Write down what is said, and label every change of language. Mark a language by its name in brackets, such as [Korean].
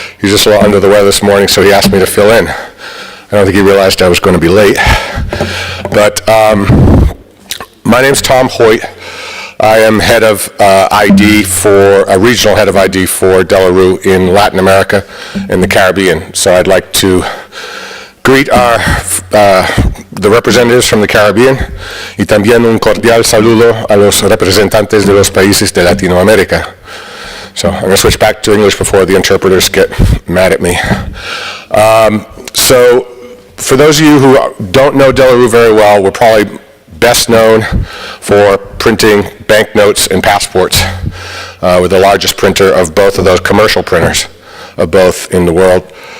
[English] He's just a little under the weather this morning, so he asked me to fill in. I don't think he realized I was going to be late. But my name's Tom Hoyt. I am head of ID regional head of ID for DeLaRue in Latin America and the Caribbean. So I'd like to greet the representatives from the Caribbean [Spanish] y también un cordial saludo a los representantes de los países de Latinoamérica. [English] So I'm going to switch back to English before the interpreters get mad at me. So for those of you who don't know DeLaRue very well, we're probably best known for printing banknotes and passports. We're the largest printer of both of those, commercial printers of both in the world.